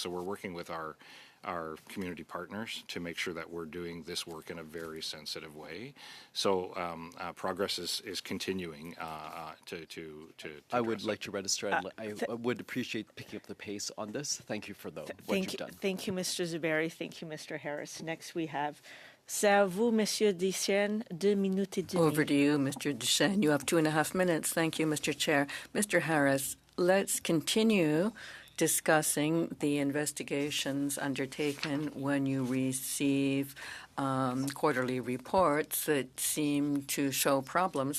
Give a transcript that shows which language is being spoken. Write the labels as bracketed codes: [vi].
[en] So we're working with our community partners to make sure that we're doing this work in a very sensitive way. So progress is continuing to I would like to register. I would appreciate picking up the pace on this. Thank you for what you've done. Thank you, Mr. Zuberi. Thank you, Mr. Harris. Next we have, [fr] c'est à vous, Monsieur Duchesne, 2 minutes et demie. [en] Over to you, Mr. Duchesne. You have 2.5 minutes. Thank you, Mr. Chair. Mr. Harris, let's continue discussing the investigations undertaken when you receive quarterly reports that seem to show problems.